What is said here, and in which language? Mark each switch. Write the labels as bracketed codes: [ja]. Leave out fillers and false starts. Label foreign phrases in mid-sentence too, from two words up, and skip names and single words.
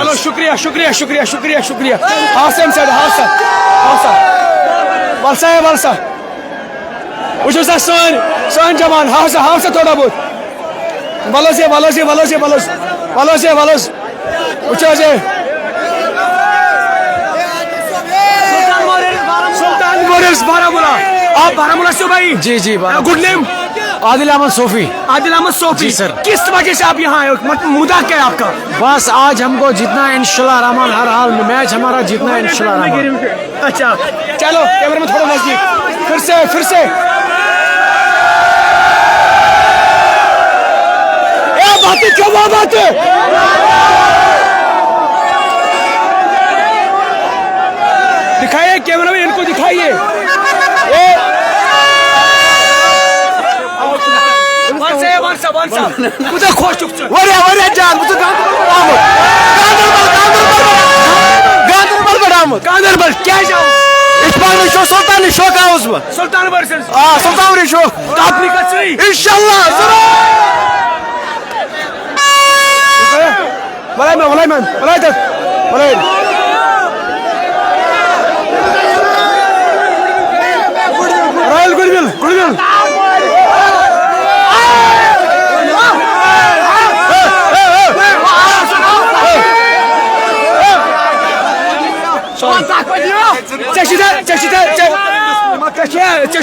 [ks] چلو شُکریہ ہاسا ولسا وٕچھِو سا سٲنۍ جوان ہاسا تھوڑا بہت ولس وٕچھو حظ سلطان وارئرز بارہمولہ [ur] آپ بارہمولہ سے ہو بھائی جی [en] good name عادل احمد صوفی [ur] جی سر کس وجہ سے آپ یہاں آئے ہو مدعا کیا ہے آپ کا بس آج ہم کو جتنا ہے انشاءاللہ رحمان ہر حال میں میچ ہمارا جتنا ہے انشاءاللہ رحمان اچھا چلو کیمرہ میں تھوڑا نزدیک پھر سے باتیں کیوں وہ باتیں دکھائیے کیمرہ میں ان کو دکھائیے [ks] کوتاہ خوش چھُکھ ژٕ واریاہ جان بہٕ چھُس گاندربل پٮ۪ٹھ آمُت گاندربل کیٛازِ آو سلطان شوق آوُس بہٕ سلطان ورسز سلطان شوق [ur] اپنی کا صحیح انشاءاللہ [ks] رائل گڈوِل ژےٚ